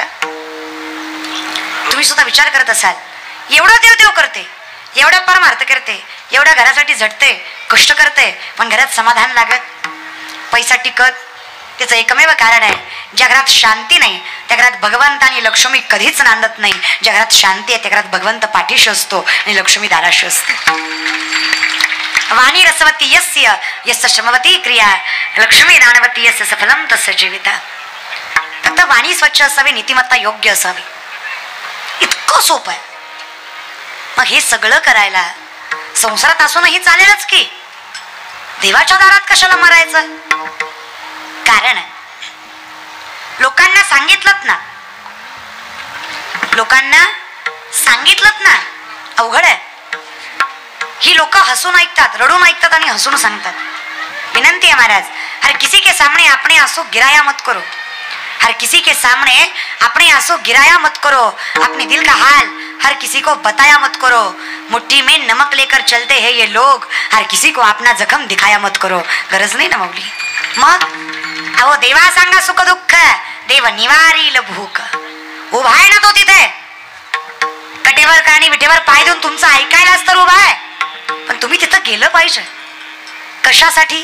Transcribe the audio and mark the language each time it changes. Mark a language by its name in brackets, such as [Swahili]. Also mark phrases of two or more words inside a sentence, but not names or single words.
[Marathi] तुम्ही सुद्धा विचार करत असाल, एवढं देव करते, एवढा परमार्थ करते, एवढ्या घरासाठी झटते, कष्ट करते, पण घरात समाधान लागत, पैसा टिकत. त्याचं एकमेव कारण आहे, ज्या घरात शांती नाही त्या घरात भगवंत आणि लक्ष्मी कधीच नांदत नाही. ज्या घरात शांती आहे त्या घरात भगवंत पाठीशी असतो आणि लक्ष्मी दाराशी असते. [Sanskrit] वाणी रसवती यस्य यस्य श्रमवती क्रिया, लक्ष्मी दानवती यस्य सफलम तस्य जीविता. [Marathi] फक्त वाणी स्वच्छ असावी, नीतिमत्ता योग्य असावी, इतकं सोपं आहे. मग हे सगळं करायला संसारात असूनही चालेलच की, देवाच्या दारात कशाला मरायचं. कारण लोकांना सांगितलंत ना, लोकांना सांगितलंत ना, अवघड आहे. ही लोक हसून ऐकतात, रडून ऐकतात आणि हसून सांगतात. [Hindi] विनंती है महाराज, हर किसी के सामने अपने आंसू गिराया मत करो, हर किसी के सामने अपने आंसू गिराया मत करो, अपने दिल का हाल हर किसी को बताया मत करो. मुट्ठी में नमक लेकर चलते हैं ये लोग, हर किसी को अपना जखम दिखाया मत करो. [Marathi] गरज नाही ना माऊली. मग अहो देवा सांगा सुख दुःख, देव निवारील भूक. उभा आहे ना तो तिथे कटेवर कानी विटेवर पाय देऊन तुमचं ऐकायलाच तर उभा आहे, पण तुम्ही तिथं गेलं पाहिजे. कशासाठी.